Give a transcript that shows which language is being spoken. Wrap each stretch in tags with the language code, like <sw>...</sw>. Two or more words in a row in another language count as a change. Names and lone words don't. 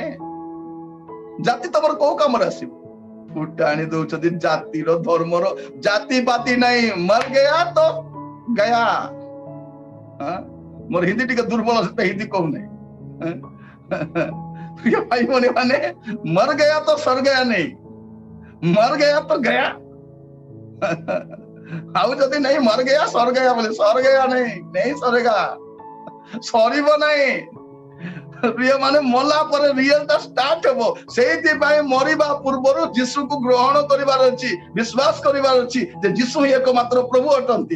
<or>ଜାତି ତମର କୋଉ କାମରେ ଆସିବ? ଫୁଟାଣି ଦଉଛନ୍ତି ଜାତିର, ଧର୍ମର, ଜାତି ପାତି ନାହିଁ।</or> <hi>मर गया तो गया।</hi> <or>ମୋର ହିନ୍ଦୀ ଟିକେ ଦୁର୍ବଳ, ସେଟା ହିନ୍ଦୀ କହୁନାହିଁ। ପ୍ରିୟ ଭାଇ ଭଉଣୀ ମାନେ,</or> <hi>मर गया तो सर गया नहीं, मर गया तो गया।</hi> <or>ଆଉ ଯଦି ନାହିଁ</or> <hi>मर गया सर गया</hi> <or>ବୋଲେ,</or> <hi>सर गया नहीं सरेगा,</hi> <or>ସରିବ ନାହିଁ। ପ୍ରିୟ ମାନେ, ମଲା ପରେ ରିଏଲଟା ଷ୍ଟାର୍ଟ ହେବ। ସେଇଥିପାଇଁ ମରିବା ପୂର୍ବରୁ ଯୀଶୁକୁ ଗ୍ରହଣ କରିବାର ଅଛି, ବିଶ୍ୱାସ କରିବାର ଅଛି ଯେ ଯୀଶୁ ହିଁ ଏକମାତ୍ର ପ୍ରଭୁ ଅଟନ୍ତି।</or>